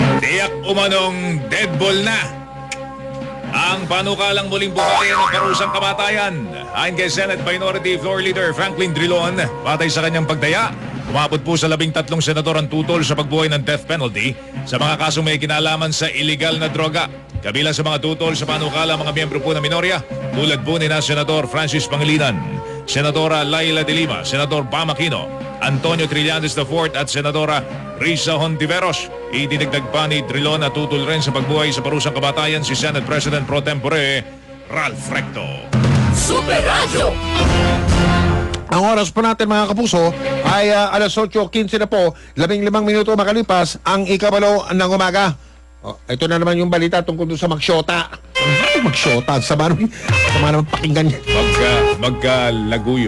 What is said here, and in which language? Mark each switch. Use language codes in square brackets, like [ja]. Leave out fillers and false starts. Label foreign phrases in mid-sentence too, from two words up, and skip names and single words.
[tl] Tiyak umanong deadball na ang panukalang muling buhayin ng parusang kamatayan. Ayon kay Senate Minority Floor Leader Franklin Drilon, batay sa kanyang pagdaya, umabot po sa 13 senador ang tutol sa pagbuhay ng [en] death penalty [tl] sa mga kasong may kinalaman sa illegal na droga. Kabilang sa mga tutol sa panukala mga miyembro po ng minorya, tulad po ni na Senador Francis Pangilinan, Senadora Laila de Lima, Senador Bam Aquino, Antonio Trillanes IV at Senadora Risa Hontiveros. Idinagdag pa ni Drilon na tutol rin sa pagbuhay sa parusang kamatayan si Senate President Pro Tempore Ralph Recto. Super Radio! Ang oras po natin mga kapuso ay alas 8:15 na po, 15 minuto makalipas ang ikabalo ng umaga. Oh, ito na naman yung balita tungkol doon sa magsyota. Magsyota, sama naman pakinggan niya. Magkalaguyo.